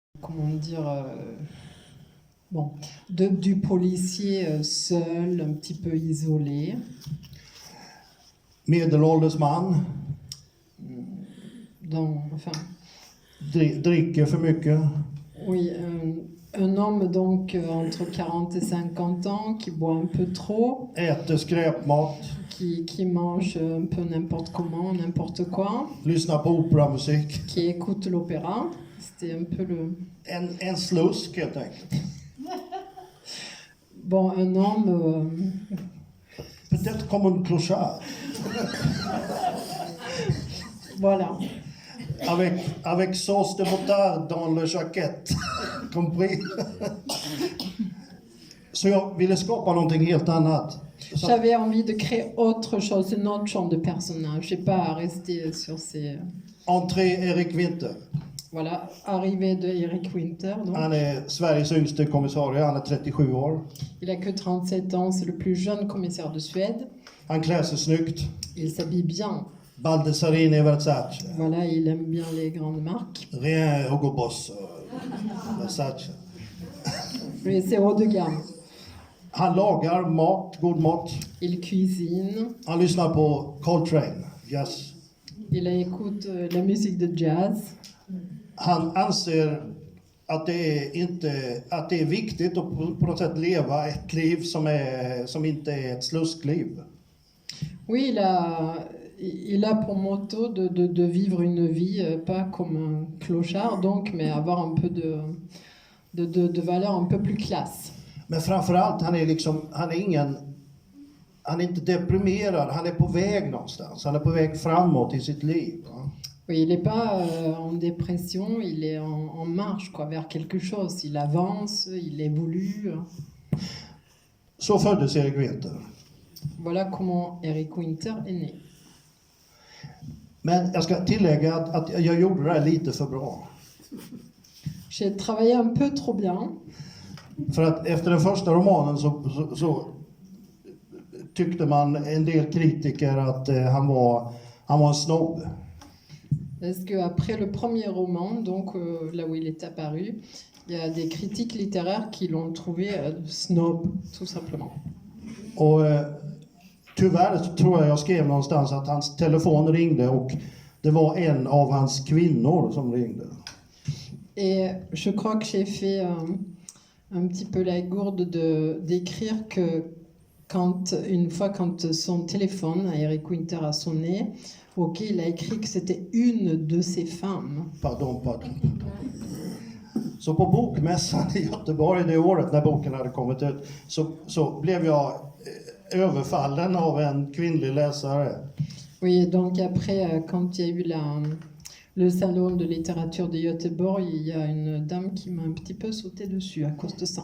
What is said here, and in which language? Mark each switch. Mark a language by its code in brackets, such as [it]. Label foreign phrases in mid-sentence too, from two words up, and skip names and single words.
[fr] comment dire, du policier seul, un petit peu isolé. [sv] Medelålders man, dricker för mycket. [fr] Oui, un homme donc entre 40 et 50 ans qui boit un peu trop. [sv] Äter skräpmat. [fr] Qui mange un peu n'importe comment, n'importe quoi. [sv] Lyssnar på operamusik. [fr] Qui écoute l'opéra. C'était un peu le... [sv] En slusk helt enkelt. [fr] Bon, un homme... Peut-être comme un clochard. Voilà. Avec sauce de moutarde dans le jaquette. Compris? [sv] Så jag ville skapa någonting helt annat. [fr] J'avais envie de créer autre chose, une autre genre de personnage. Je n'ai pas resté sur ces... Entrée Erik Winter. Voilà, arrivée de Erik Winter. Donc. [sv] Han är Sveriges yngste kommissarie, han är 37 år. [fr] Il a que 37 ans, c'est le plus jeune commissaire de Suède. [sv] Han klär sig snyggt. [fr] Il s'habille bien. Baldessarini, Versace. Voilà, il aime bien les grandes marques. Rien Hugo Boss, Versace. Oui, c'est haut de gamme. [sv] Han lagar mat, god mat. [fr] Il cuisine. [sv] Han lyssnar på Coltrane, jazz. [fr] Il écoute la musique de jazz. [sv] Han anser att det är viktigt att på något sätt leva ett liv som inte är ett sluskliv. [fr] Oui, il a pour motto de vivre une vie pas comme un clochard donc, mais avoir un peu de valeur un peu plus classe. [sv] Men framförallt, han är inte deprimerad, han är på väg någonstans. Han är på väg framåt i sitt liv. [fr] Oui, il n'est pas en dépression, il est en marche quoi, vers quelque chose. Il avance, il évolue. [sv] Så föddes Erik Winter. [fr] Voilà comment Erik Winter est né. [sv] Men jag ska tillägga att jag gjorde det här lite för bra. [fr] J'ai travaillé un peu trop bien. [sv] För att efter den första romanen så tyckte man, en del kritiker, att han var en snobb. [fr] Parce qu'après le premier roman, donc là où il est apparu, il y a des critiques littéraires qui l'ont trouvé snob, tout simplement. [sv] Och tyvärr tror jag skrev någonstans att hans telefon ringde och det var en av hans kvinnor som ringde. [fr] Et je crois que j'ai fait un petit peu la gourde d'écrire que une fois quand son téléphone à Erik Winter a sonné, il a écrit que c'était une de ses femmes. Pardon. [sv] Så på bokmässan i Göteborg det året när boken hade kommit ut så blev jag överfallen av en kvinnlig läsare. [fr] Oui, donc après quand il y a eu le salon de littérature de Göteborg, il y a une dame qui m'a un petit peu sauté dessus à cause de ça.